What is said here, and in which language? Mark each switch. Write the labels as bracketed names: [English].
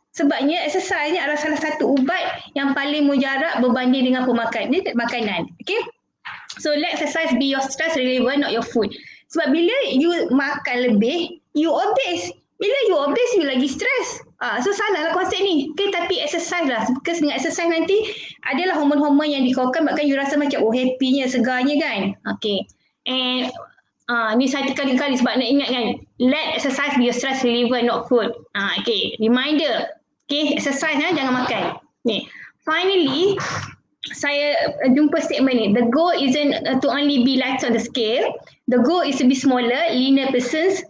[Malay] Sebabnya exercise ni adalah salah satu ubat yang paling mujarab berbanding dengan makanan. Okay? [English] So let exercise be your stress reliever, not your food. [Malay] Sebab bila you makan lebih, you obese. Bila you obese, you lagi stres. So salah lah konsep ni. Okay, tapi exercise lah. Because dengan exercise nanti adalah hormon-hormon yang dikeluarkan bahkan you rasa macam happynya, segarnya kan. Okay. And ni saya kali-kali sebab nak ingat kan. [English] Let exercise be your stress reliever, not food. [Malay] Okay, reminder. Okay, exercise jangan makan. Ni. Finally, saya jumpa statement ni. [English] The goal isn't to only be light on the scale. The goal is to be smaller, leaner persons.